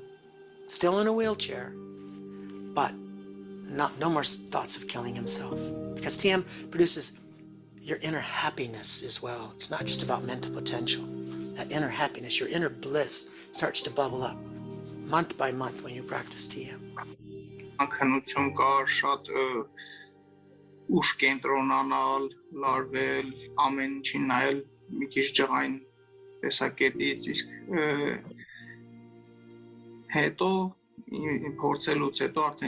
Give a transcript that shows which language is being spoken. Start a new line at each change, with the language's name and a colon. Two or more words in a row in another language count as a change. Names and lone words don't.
English: Still in a wheelchair, but no more thoughts of killing himself. Because TM produces your inner happiness as well. It's not just about mental potential. That inner happiness, your inner bliss starts to bubble up month by month when you practice TM.
Armenian: Անքնություն կար, շատ ուշ կենտրոնանալ, լարվել, ամեն ինչին նայել մի քիչ ջղային տեսակետից, իսկ հետո փորձելուց հետո արդեն